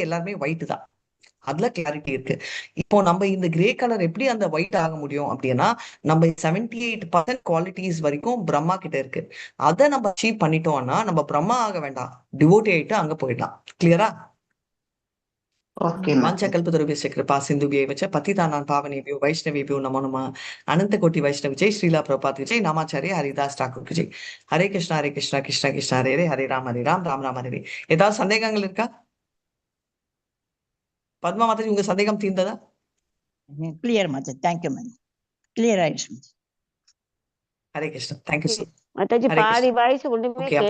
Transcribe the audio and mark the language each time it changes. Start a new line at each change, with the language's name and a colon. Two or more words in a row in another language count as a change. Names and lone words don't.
Tamil: அங்க எல்லாருமே ஒயிட் தான். அதுல கிளாரிட்டி இருக்கு. இப்போ நம்ம இந்த
English: grey colour
Tamil: எப்படி அந்த ஒயிட் ஆக முடியும் அப்படின்னா, நம்ம 78% குவாலிட்டிஸ் வரைக்கும் பிரம்மா கிட்ட இருக்கு. அதை நம்ம அச்சீவ் பண்ணிட்டோம்னா நம்ம பிரம்மா ஆக வேண்டாம், டிவோட்டி ஆயிட்டு அங்க போயிடலாம். கிளியரா? ஓகே
Sanskrit: வாஞ்சகல்பதருभ्यश्च कृपा सिन्धुभ्यैव च पतितानां पावनेभ्यो वैष्णवेभ्यो नमो नमः.
Hindi: अनंत कोटि वैष्णव जय श्रीला प्रभुपाद की जय. नामाचार्य हरिदास ठाकुर की जय. हरे कृष्णा कृष्ण कृष्ण हरे हरे, हरे राम राम राम हरे.
Tamil: ஏதாவது சந்தேகங்கள் இருக்கா? பத்மா மாதாஜி, உங்க சந்தேகம் தீர்ந்ததா? கிளியர் மாதா,
English: thank you ma'am,
Tamil: கிளியர் ஆயிடுச்சு. ஹரே கிருஷ்ணா,
English: thank you sir.
Tamil: மாதாஜி ஹரே பாதி கிருஷ்ணா. வாய்ஸ் ஒண்ணுமே ஓகே, அப்போ